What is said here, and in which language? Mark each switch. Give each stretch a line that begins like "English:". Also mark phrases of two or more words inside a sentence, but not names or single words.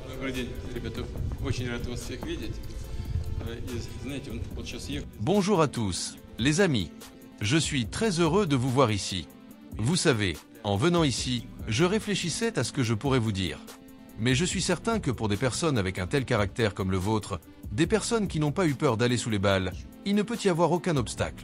Russian: Добрый день, ребята. Очень рад вас всех видеть. И, знаете, вот сейчас ехал.
French: Bonjour à tous, les amis. Je suis très heureux de vous voir ici. Vous savez, en venant ici, je réfléchissais à ce que je pourrais vous dire. Mais je suis certain que pour des personnes avec un tel caractère comme le vôtre, des personnes qui n'ont pas eu peur d'aller sous les balles, il ne peut y avoir aucun obstacle.